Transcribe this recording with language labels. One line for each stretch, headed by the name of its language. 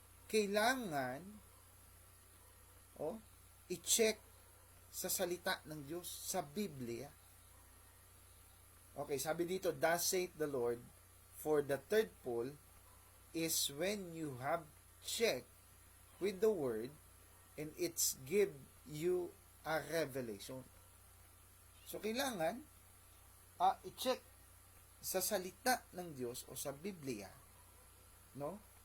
Filipino: Kailangan i-check sa salita ng Diyos, sa Biblia.
English: Okay,
Filipino: sabi dito,
English: thus saith the Lord, for the third fool is when you have checked with the word and it's give you a revelation.
Filipino: So, kailangan i-check sa salita ng Diyos o sa Biblia, no?